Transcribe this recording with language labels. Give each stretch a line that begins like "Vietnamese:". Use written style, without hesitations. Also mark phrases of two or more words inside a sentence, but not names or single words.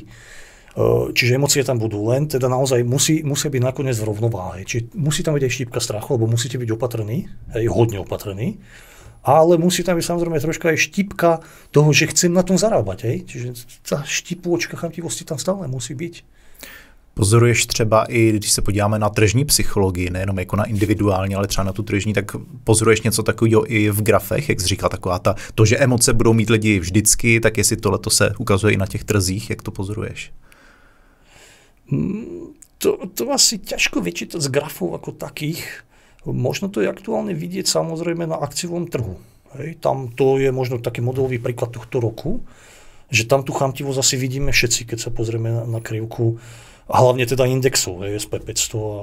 Slovak: Čiže emócie tam budú, len teda naozaj musia byť nakoniec v rovnováhe. Čiže musí tam byť aj štípka strachu, lebo musíte byť opatrní, hodne opatrní. Ale musí tam byť samozrejme troška aj štípka toho, že chcem na tom zarábať. Čiže tá štípôčka chamtivosti tam stále musí byť.
Czech: Pozoruješ třeba i, když se podíváme na tržní psychologii, nejenom jako na individuální, ale třeba na tu tržní, tak pozoruješ něco takového i v grafech, jak jsi říkal, taková to, že emoce budou mít lidi vždycky, tak jestli tohleto se ukazuje i na těch trzích, jak to pozoruješ?
Slovak: To asi ťažko vyčítať z grafov ako takých. Možno to je aktuálne vidieť samozrejme na akciovom trhu. Hej, tam to je možno taký modelový príklad tohto roku, že tam tú chamtivosť asi vidíme všetci, keď sa pozrieme na krivku, a hlavne teda indexu, SP 500 a